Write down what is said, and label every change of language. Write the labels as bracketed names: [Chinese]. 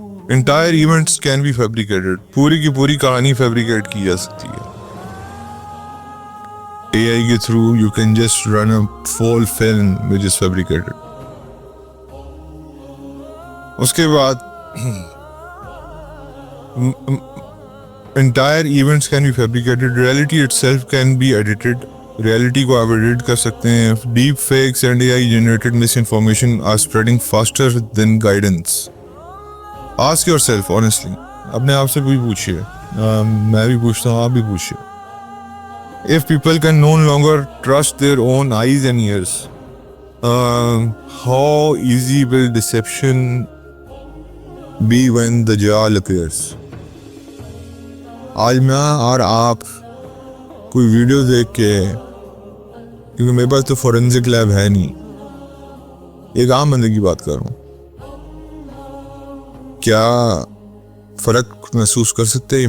[English] Entire events can be fabricated. [Hindi] पूरी की पूरी कहानी फैब्रिकेट की जा सकती है. [English] AI [Hindi] के through [English] you can just run a full film which is fabricated. [Hindi] उसके बाद [English] entire events can be fabricated. Reality itself can be edited. [Hindi] Reality को आप edit कर सकते हैं. [English] Deep fakes and AI generated misinformation are spreading faster than guidance. Ask yourself honestly. [Hindi] अपने आप से भी पूछिए, मैं भी पूछता हूँ, आप भी पूछिए. [English] If people can no longer trust their own eyes and ears, how easy will deception be when the Dajjal appears? [Hindi] आज मैं और आप कोई वीडियो देख के, क्योंकि मेरे पास तो फोरेंसिक लैब है नहीं, एक आम बंदे की बात कर रहा हूँ, क्या फ़र्क महसूस कर सकते हैं?